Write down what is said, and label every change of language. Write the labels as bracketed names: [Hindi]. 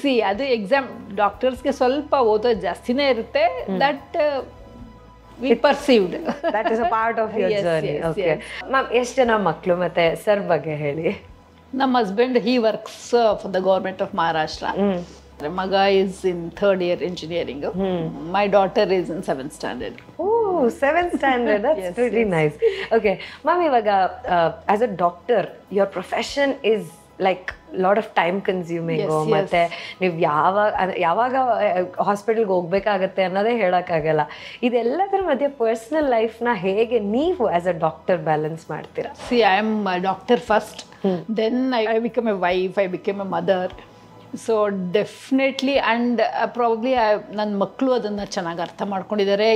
[Kannada] ಅದು ಎಕ್ಸಾಮ್ ಡಾಕ್ಟರ್ಸ್ಗೆ ಸ್ವಲ್ಪ ಓದೋದು ಜಾಸ್ತಿನೇ ಇರುತ್ತೆ. [English] That we perceived. That is a part of your journey. Okay. [Kannada] Ma'am, ಎಷ್ಟು ಜನ ಮಕ್ಕಳು ಮತ್ತೆ ಸರ್ ಬಗ್ಗೆ ಹೇಳಿ? ನಮ್ಮ husband [English] he works for the government of Maharashtra. ಮಗ is in 3rd year engineering. My daughter is in 7th standard. Oh, 7th standard. That's pretty nice. Okay. Ma'am, ಇವಾಗ as a doctor, your profession is like lot of time consuming. [Kannada] ಮತ್ತು ನೀವು ಯಾವಾಗ ಹಾಸ್ಪಿಟಲ್ಗೆ ಹೋಗ್ಬೇಕಾಗತ್ತೆ ಅನ್ನೋದೇ ಹೇಳೋಕ್ಕಾಗಲ್ಲ. ಇದೆಲ್ಲದರ ಮಧ್ಯೆ ಪರ್ಸ್ನಲ್ ಲೈಫ್ನ ಹೇಗೆ ನೀವು [English] as a doctor [Kannada] ಬ್ಯಾಲೆನ್ಸ್ ಮಾಡ್ತೀರಾ? [English] I am doctor first, then I become a wife, I become a mother. So definitely and probably [Kannada] ನನ್ನ ಮಕ್ಕಳು ಅದನ್ನು ಚೆನ್ನಾಗಿ ಅರ್ಥ ಮಾಡ್ಕೊಂಡಿದ್ದಾರೆ.